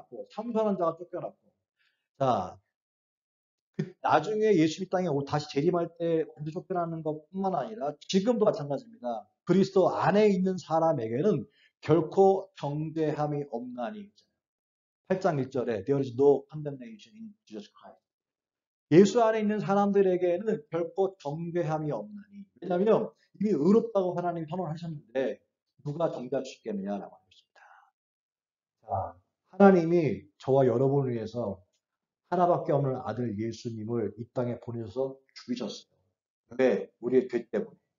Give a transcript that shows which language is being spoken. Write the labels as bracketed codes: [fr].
[ko] 참소하는 자가 쫓겨났고. 자, 나중에 예수님 땅에 다시 재림할 때 완전 쫓겨나는 것뿐만 아니라 지금도 마찬가지입니다. 그리스도 안에 있는 사람에게는 결코 정죄함이 없나니. 8장 1절에 [en] There is no condemnation in Jesus Christ. [ko] 예수 안에 있는 사람들에게는 결코 정죄함이 없나니. 왜냐하면 이미 의롭다고 하나님이 선언하셨는데 누가 정죄할 수 있겠느냐라고 하는 것입니다. 자, 하나님이 저와 여러분을 위해서 하나밖에 없는 아들 예수님을 이 땅에 보내셔서 죽이셨어요. 왜? 우리의 죄 때문에.